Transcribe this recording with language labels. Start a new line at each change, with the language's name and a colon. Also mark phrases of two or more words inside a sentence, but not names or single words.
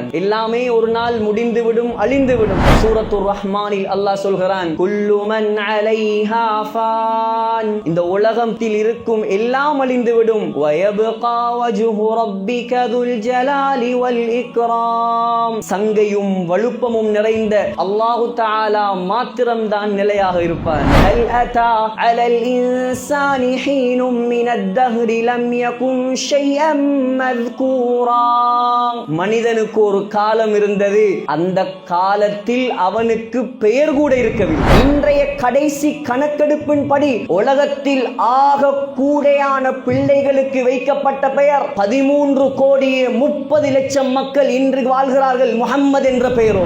Tamil: எல்லாமே ஒரு நாள் முடிந்துவிடும், அழிந்துவிடும். சூரத்துர் ரஹ்மானில் அல்லாஹ் சொல்கிறான்,
Arabic: كل من عليها فان.
Tamil: இந்த உலகத்தில் இருக்கும் எல்லாம் அழிந்துவிடும்.
Arabic: ويبقى وجه ربك ذو الجلال والإكرام.
Tamil: சங்கையும் வலுப்பமும் நிறைந்த
Arabic: الله تعالى
Tamil: மாத்திரம்தான் நிலையாக இருப்பார்.
Arabic: أتى على الإنسان حين من الدهر لم يكن شيئا مذكورا.
Tamil: மனிதனுக்கு ஒரு காலம் இருந்தது, அந்த காலத்தில் அவனுக்கு பெயர் கூட இருக்கவில்லை. இன்றைய கடைசி கணக்கெடுப்பின்படி உலகத்தில் ஆக கூடையான பிள்ளைகளுக்கு வைக்கப்பட்ட பெயர் 13,30,00,000 மக்கள் இன்று வாழ்கிறார்கள் முஹம்மது என்ற பெயரோடு.